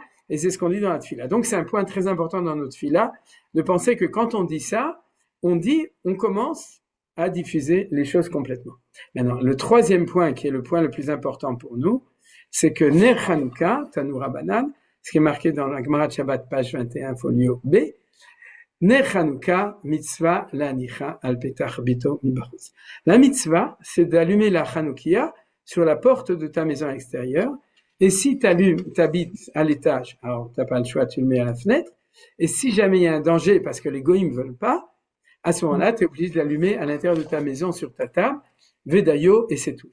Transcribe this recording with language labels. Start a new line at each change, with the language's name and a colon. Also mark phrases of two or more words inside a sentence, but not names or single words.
French: Et c'est ce qu'on dit dans la tefila. Donc, c'est un point très important dans notre tefila de penser que quand on dit ça, on commence à diffuser les choses complètement. Maintenant, le troisième point, qui est le point le plus important pour nous, c'est que
Hebrew: נר חנוכה, תנו רבנן,
French: ce qui est marqué dans la Gemara de Shabbat, page 21, folio B,
Hebrew: נר חנוכה מצוה להניחה על פתח ביתו מבחוץ.
French: La mitzvah, c'est d'allumer la Hanoukia sur la porte de ta maison extérieure. Et si t'habites à l'étage, alors t'as pas le choix, tu le mets à la fenêtre. Et si jamais il y a un danger parce que les goïms veulent pas, à ce moment-là, tu es obligé de l'allumer à l'intérieur de ta maison sur ta table, Vedayo, et c'est tout.